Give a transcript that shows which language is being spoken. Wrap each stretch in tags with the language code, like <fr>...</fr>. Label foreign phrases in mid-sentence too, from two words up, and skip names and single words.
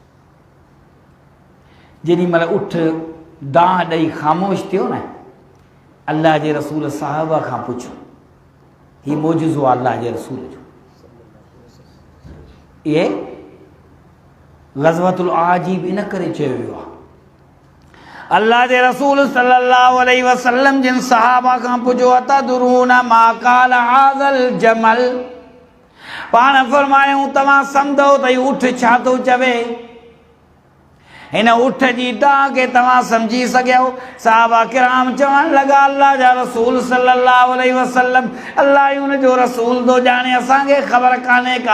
<sd>जेॾी महिल उठ दाह ॾेई ख़ामोश थियो न, अल्लाह जे रसूल साहबा खां पुछो, हीउ मौजूज़ो आहे अल्लाह जे रसूल जो, इहे ग़ज़वतुल आजीब इन करे चयो वियो आहे। अल्लाह जे रसूल</sd> <ar>صلى الله عليه وسلم</ar> <sd>जिन सहाबा खां पुछो,</sd> <ar>أتدرون ما قال هذا الجمل,</ar> <sd>पाण फरमायूं तव्हां सम्झो त हीउ उठ छा थो चवे, हिन उठ जी दाह खे तव्हां सम्झी सघियो। साहबा किराम चवण लॻा, अल्लाह जा रसूल</sd> <ar>صلى الله عليه وسلم,</ar> <sd>अल्लाह ई उनजो रसूल थो ॼाणे, असांखे ख़बर कान्हे का।</sd>